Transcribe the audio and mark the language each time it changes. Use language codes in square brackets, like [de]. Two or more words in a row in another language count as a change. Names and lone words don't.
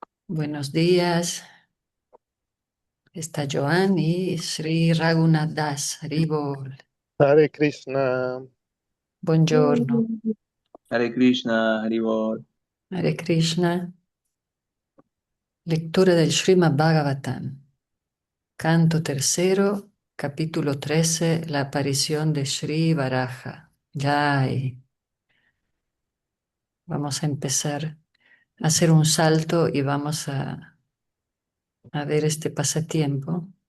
[es] Buenos días, está Joan y Sri Raghunath Das, Haribol. [sa] Hare Krishna. [es] Buongiorno, [sa] Hare Krishna, Haribol. Hare Krishna. [es] Lectura del Srimad Bhagavatam, canto tercero, capítulo 13, la aparición de Sri Varaha. Jai. Vamos a empezar a hacer un salto y vamos a ver este pasatiempo.